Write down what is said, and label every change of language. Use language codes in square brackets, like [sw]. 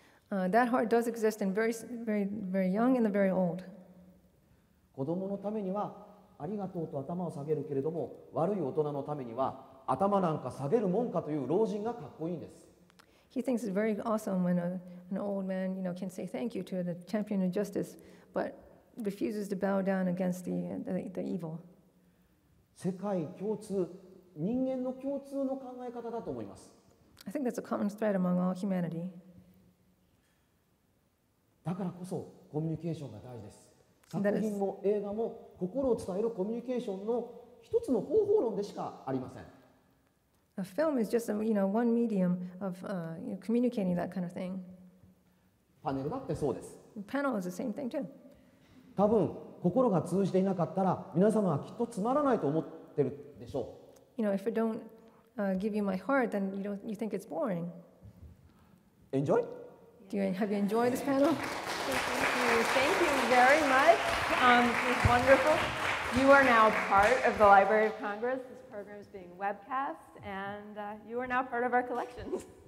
[en] That heart does exist in very, very, very young and the very old. [ja] 子供のためにはありがとうと頭を下げるけれども、悪い大人のためには頭なんか下げるもんかという老人がかっこいいんです。 [en] he thinks it's very awesome when an old man, can say thank you to the champion of justice, but refuses to bow down against the evil. [ja] 世界共通、人間の共通の考え方だと思います。 [en] I think that's a common thread among all humanity. [ja] だからこそコミュニケーションが大事です。作品も映画も心を伝えるコミュニケーションの一つの方法論でしかありません。 [en] A film is just one medium of communicating that kind of thing. [ja] パネルだってそうです。 [en] Panel is the same thing too. [ja] 多分心が通じていなかったら皆様はきっとつまらないと思ってるでしょう。 [en] If I don't give you my heart, then you think it's boring. Enjoy? Have you enjoyed this panel? Thank you very much. It was wonderful. You are now part of the Library of Congress. This program is being webcast, and you are now part of our collections.